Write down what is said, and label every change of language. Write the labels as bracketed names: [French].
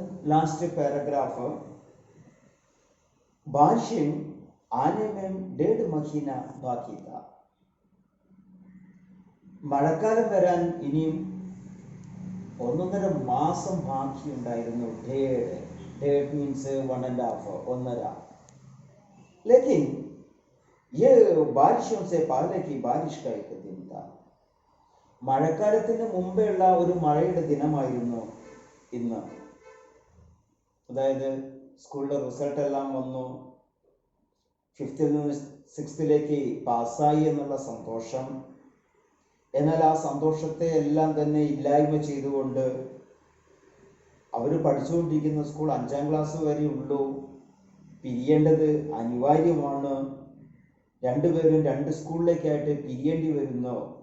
[English] last paragraph, [Hindi] बारिश आने में 1.5 महीना बाकी था. [Malayalam] മഴക്കാലം വരാൻ ഇനിയും 1.5 മാസം ബാക്കിയുണ്ടായിരുന്നു. [Hindi] डेढ़ मीन्स 1.5 1.5. लेकिन ये बारिशों से पहले की बारिश का एक दिन था. [Malayalam] മഴക്കാലത്തിന് മുമ്പേയുള്ള ഒരു മഴയുടെ ദിനമായിരുന്നു ഇന്ന്. അതായത് സ്കൂളിലെ റിസൾട്ട് എല്ലാം വന്നു, 5th നിന്ന് 6th പാസ്സായി എന്നുള്ള സന്തോഷം. എന്നാൽ ആ സന്തോഷത്തെ എല്ലാം തന്നെ ഇല്ലായ്മ ചെയ്തുകൊണ്ട് അവർ പഠിച്ചുകൊണ്ടിരിക്കുന്ന സ്കൂൾ 5ാം ക്ലാസ് വരെ ഉള്ളൂ, പിരിയേണ്ടത് അനിവാര്യമാണ്, രണ്ടുപേരും 2 സ്കൂളിലേക്കായിട്ട് പിരിയേണ്ടി വരുന്നു.